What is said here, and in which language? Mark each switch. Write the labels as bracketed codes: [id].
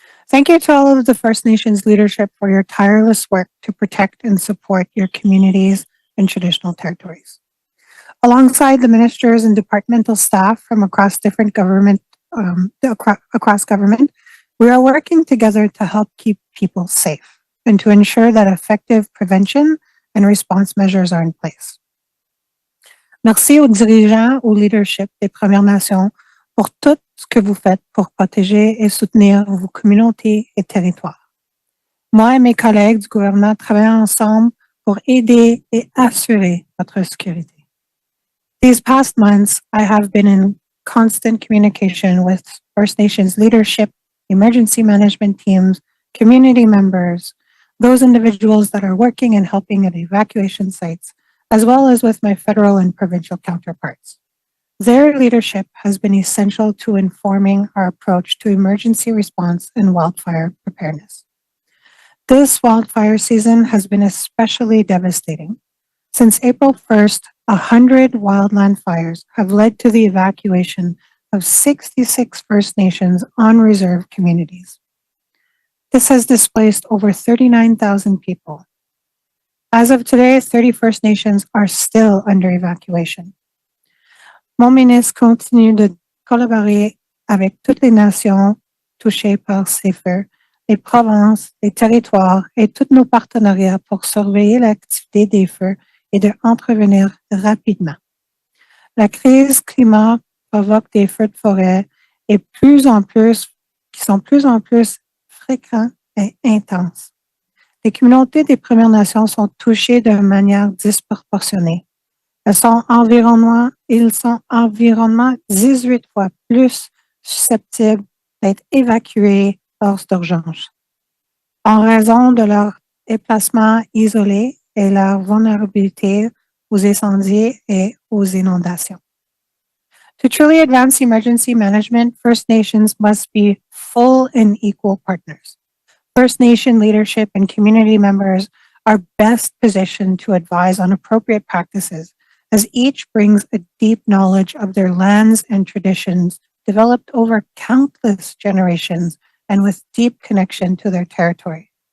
[en] Thank you to all of the First Nations leadership for your tireless work to protect and support your communities and traditional territories. Alongside the ministers and departmental staff from across different government, across government, we are working together to help keep people safe and to ensure that effective prevention and response measures are in place. [fr] Merci aux dirigeants, au leadership des Premières Nations pour tout ce que vous faites pour protéger et soutenir vos communautés et territoires. Moi et mes collègues du gouvernement travaillons ensemble pour aider et assurer votre sécurité. [en] These past months, I have been in constant communication with First Nations leadership, emergency management teams, community members, those individuals that are working and helping at evacuation sites, as well as with my federal and provincial counterparts. Their leadership has been essential to informing our approach to emergency response and wildfire preparedness. This wildfire season has been especially devastating. Since April 1st, 100 wildland fires have led to the evacuation of 66 First Nations on-reserve communities. This has displaced over 39,000 people. As of today, 30 First Nations are still under evacuation. [fr] Mon ministre continue de collaborer avec toutes les nations touchées par ces feux, les provinces, les territoires et tous nos partenariats pour surveiller l'activité des feux et de intervenir rapidement. La crise climatique provoque des feux de forêt qui sont plus en plus fréquents et intenses. Les communautés des Premières Nations sont touchées de manière disproportionnée. Ils sont environnement 18 fois plus susceptibles d'être évacués hors d'urgence en raison de leur déplacement isolé et leur vulnérabilité aux incendies et aux inondations. [en] To truly advance emergency management, First Nations must be full and equal partners. First Nation leadership and community members are best positioned to advise on appropriate practices, as each brings a deep knowledge of their lands and traditions developed over countless generations and with deep connection to their territory.